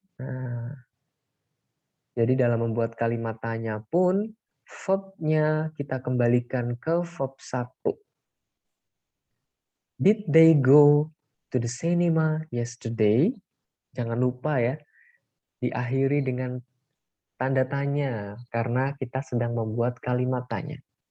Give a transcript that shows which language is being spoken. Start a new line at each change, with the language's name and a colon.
Indonesian: Nah, jadi dalam membuat kalimat tanya pun, verbnya kita kembalikan ke verb 1.
English: Did they go to the cinema yesterday?
Indonesian: Jangan lupa ya, diakhiri dengan tanda tanya, karena kita sedang membuat kalimat tanya.